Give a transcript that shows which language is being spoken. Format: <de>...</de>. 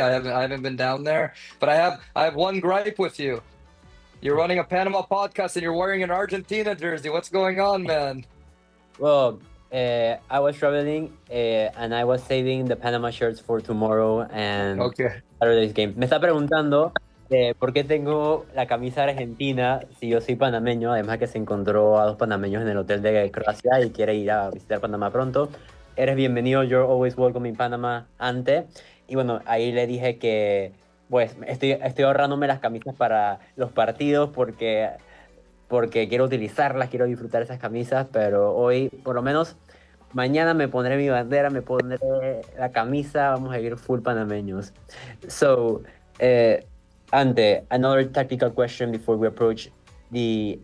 <en>I haven't been down there. But I have one gripe with you. You're running a Panama podcast and you're wearing an Argentina jersey. What's going on, man? Well, I was traveling and I was saving the Panama shirts for tomorrow and Saturday's game.</en> <es>Me está preguntando por qué tengo la camisa argentina si yo soy panameño, además que se encontró a dos panameños en el hotel de Croacia y quiere ir a visitar Panamá pronto. Eres bienvenido,</es> <en>you're always welcome in Panama, Ante.</en> <es>Y bueno, ahí le dije que pues estoy ahorrándome las camisas para los partidos porque quiero utilizarlas, quiero disfrutar esas camisas, pero hoy, por lo menos, mañana me pondré mi bandera, me pondré la camisa, vamos a ir full panameños. So,</es> <en>And another tactical question before we approach the</en>